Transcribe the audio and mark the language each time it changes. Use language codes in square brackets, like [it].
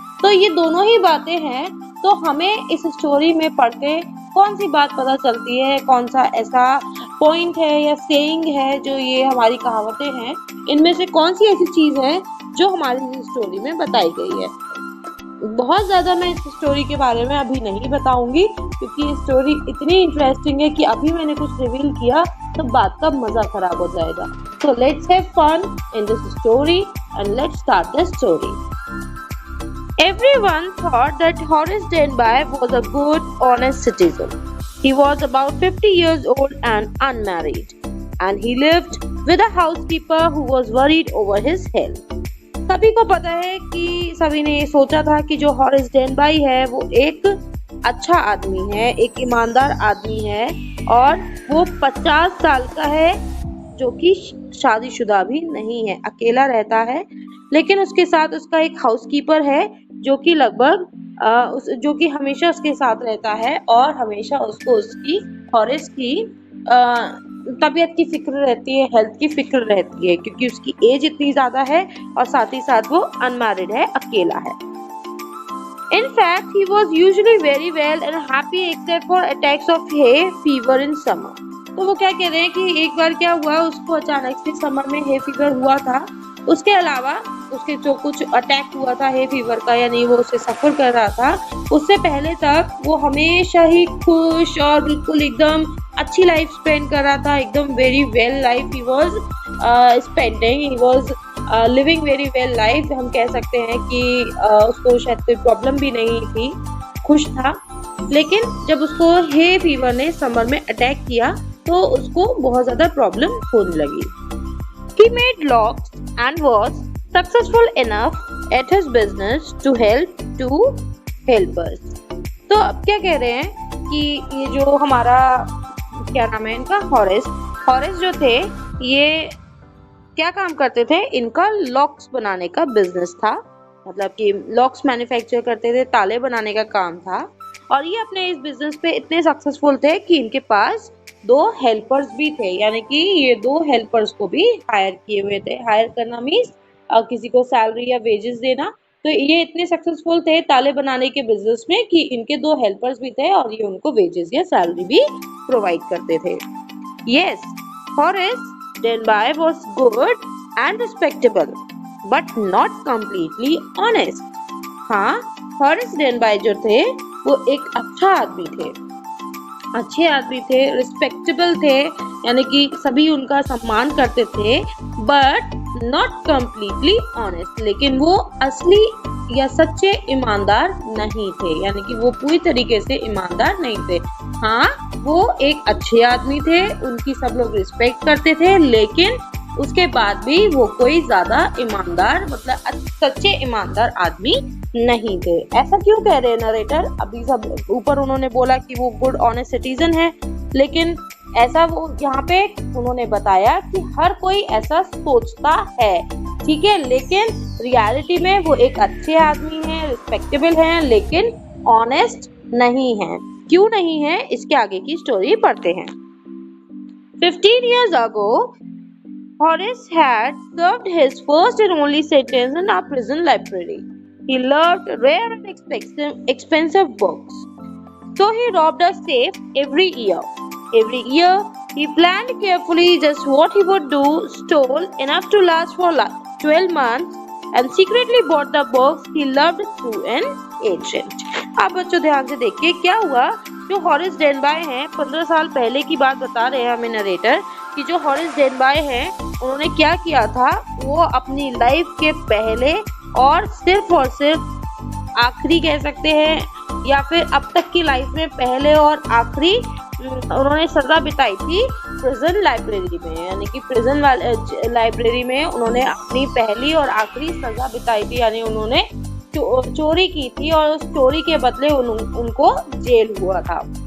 [hi] तो ये दोनों ही बातें हैं. तो हमें इस स्टोरी में पढ़ के कौन सी बात पता चलती है, कौन सा ऐसा पॉइंट है या सेइंग है जो ये हमारी कहावतें हैं, इनमें से कौन सी ऐसी चीज है जो हमारी स्टोरी में बताई गई है? बहुत ज्यादा मैं इस स्टोरी के बारे में अभी नहीं बताऊंगी, क्योंकि ये स्टोरी इतनी इंटरेस्टिंग है कि अभी मैंने कुछ रिवील किया तो बात का मजा खराब हो जाएगा. [en] So let's have fun in this story and let's start the story. Everyone thought that Horace Denby was a good, honest citizen. He was about 50 years old and unmarried, and he lived with a housekeeper who was worried over his health. [hi] सभी को पता है कि सभी ने ये सोचा था कि जो हॉरेस डेनबाई है वो एक अच्छा आदमी है, एक ईमानदार आदमी है, और वो 50 साल का है, जो कि शादीशुदा भी नहीं है, अकेला रहता है. लेकिन उसके साथ उसका एक हाउसकीपर है जो कि जो कि हमेशा उसके साथ रहता है और हमेशा उसको उसकी हॉरेस की तबीयत की फिक्र रहती है, हेल्थ की फिक्र रहती है, क्योंकि उसकी एज इतनी ज्यादा है और साथ ही साथ वो अनमैरिड है, अकेला है. [en] In fact, he was usually very well and happy except for attacks of hay fever in summer. [hi] तो वो क्या कह रहे हैं कि एक बार क्या हुआ, उसको अचानक से समर में हे फीवर हुआ था. उसके अलावा उसके जो कुछ अटैक हुआ था हे फीवर का, यानी वो उसे सफर कर रहा था, उससे पहले तक वो हमेशा ही खुश और बिल्कुल एकदम अच्छी लाइफ स्पेंड कर रहा था, एकदम [en] Very well life he was spending, he was living very well life. [hi] हम कह सकते हैं कि उसको शायद कोई प्रॉब्लम भी नहीं थी, खुश था. लेकिन जब उसको हे फीवर ने समर में अटैक किया तो उसको बहुत ज्यादा प्रॉब्लम होने लगी. [en] He made locks and was successful enough at his business to help two helpers. [hi] तो अब क्या कह रहे हैं कि ये जो हमारा क्या नाम है इनका, हॉरेस जो थे, ये क्या काम करते थे? इनका लॉक्स बनाने का बिजनेस था, मतलब कि लॉक्स मैन्युफैक्चर करते थे, ताले बनाने का काम था. और ये अपने इस बिजनेस पे इतने सक्सेसफुल थे कि इनके पास 2 हेल्पर्स भी थे, यानी कि ये 2 हेल्पर्स को भी हायर किए हुए थे। हायर करना मीन्स किसी को सैलरी या वेजेस देना। तो ये इतने सक्सेसफुल थे ताले बनाने के बिजनेस में कि इनके 2 हेल्पर्स भी थे और ये उनको वेजेस या सैलरी भी प्रोवाइड करते थे। [en] Yes, Horace Denby was good and respectable, but not completely honest. [hi] हाँ, हॉरेस डेनबाई जो थे वो एक अच्छा आदमी थे, अच्छे आदमी थे, रिस्पेक्टेबल थे, यानी कि सभी उनका सम्मान करते थे, [en] but not completely honest, [hi] लेकिन वो असली या सच्चे ईमानदार नहीं थे, यानी कि वो पूरी तरीके से ईमानदार नहीं थे। हाँ, वो एक अच्छे आदमी थे, उनकी सब लोग रिस्पेक्ट करते थे, लेकिन उसके बाद भी वो कोई ज्यादा ईमानदार मतलब सच्चे ईमानदार आदमी नहीं थे। ऐसा क्यों कह रहे हैं नरेटर? अभी सब ऊपर उन्होंने बोला कि वो गुड ऑनेस्ट सिटीजन है, लेकिन ऐसा वो यहाँ पे उन्होंने बताया कि हर कोई ऐसा सोचता है, ठीक है, लेकिन रियलिटी में वो एक अच्छे आदमी हैं, रिस्पेक्टेबल हैं, लेकिन ऑनेस्ट नहीं है। क्यों नहीं है, इसके आगे की स्टोरी पढ़ते हैं। [en] 15 years ago, Horace had served his first and only sentence in our prison library. He loved rare and expensive books, so he robbed a safe every year. Every year, he planned carefully just what he would do, stole enough to last for 12 months, and secretly bought the books he loved through an agent. [hi] अब बच्चों ध्यान से देखिए क्या हुआ। जो Horace डेनबाय हैं, 15 साल पहले की बात बता रहे हैं हमें नरेटर कि जो हॉरेस डेनबाय हैं उन्होंने क्या किया था, वो अपनी लाइफ के पहले और सिर्फ आखिरी कह सकते हैं या फिर अब तक की लाइफ में पहले और आखिरी उन्होंने सजा बिताई थी प्रिजन लाइब्रेरी में, यानी कि प्रिजन लाइब्रेरी में उन्होंने अपनी पहली और आखिरी सजा बिताई थी, यानी उन्होंने चोरी की थी और उस चोरी के बदले उनको जेल हुआ था।